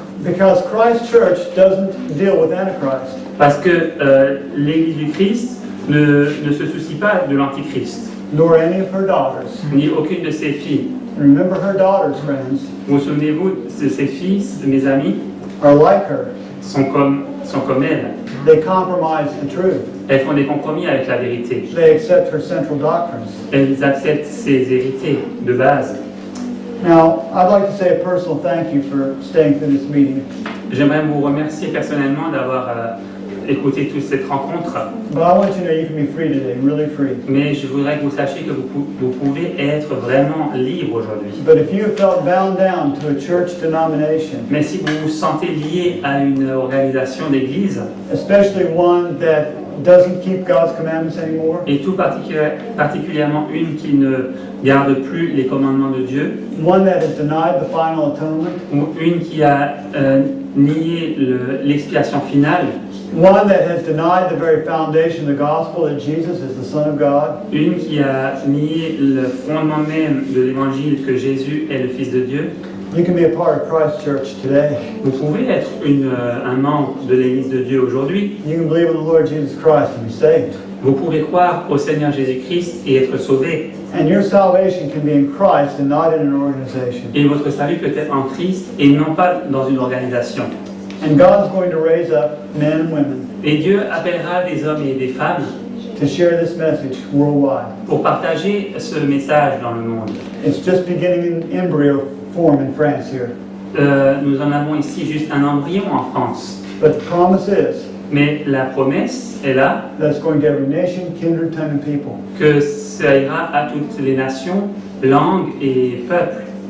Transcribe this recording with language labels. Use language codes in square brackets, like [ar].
[en] Because Christ Church doesn't deal with Antichrist. [fr] Parce que l'Église du Christ ne se soucie pas de l'Antichrist, [en] Nor any of her daughters. [fr] ni aucune de ses filles. [en] Remember, her daughters, friends, [fr] Vous souvenez-vous de ses filles, de mes amis, [en] are like her. [fr] sont comme elle. [en] They compromise the truth. [fr] Elles font des compromis avec la vérité. [en] They accept her central doctrines. [fr] Elles acceptent ses vérités de base. [en] Now, I'd like to say a personal thank you for staying through this meeting. [fr] J'aimerais vous remercier personnellement d'avoir écouté toute cette rencontre. [en] But I want you to know you can be free today, really free. [fr] Mais je voudrais que vous sachiez que vous pouvez être vraiment libre aujourd'hui. [en] But if you have felt bound down to a church denomination, [fr] Mais si vous vous sentez lié à une organisation d'église, [en] especially one that doesn't keep God's commandments anymore, [fr] et tout particulièrement une qui ne garde plus les commandements de Dieu, [en] one that has denied the final atonement, [fr] ou une qui a nié l'expiation finale, [en] one that has denied the very foundation of the gospel that Jesus is the Son of God, [fr] une qui a nié le fondement même de l'évangile que Jésus est le Fils de Dieu, [en] you can be a part of Christ Church today. [fr] vous pouvez être un membre de l'Église de Dieu aujourd'hui. [en] You can believe in the Lord Jesus Christ and be saved. [fr] Vous pouvez croire au Seigneur Jésus-Christ et être sauvé. [en] And your salvation can be in Christ and not in an organization. [fr] Et votre salut peut être en Christ et non pas dans une organisation. [en] And God's going to raise up men and women [fr] Et Dieu appellera des hommes et des femmes [en] to share this message worldwide. [fr] pour partager ce message dans le monde. [en] It's just beginning in embryo form in France here. [fr] Nous en avons ici juste un embryon en France. [en] But the promise is [fr] Mais la promesse est là [en] that it's going to every nation, kindred, tongue, and people. [fr] que ça ira à toutes les nations, langues et peuples.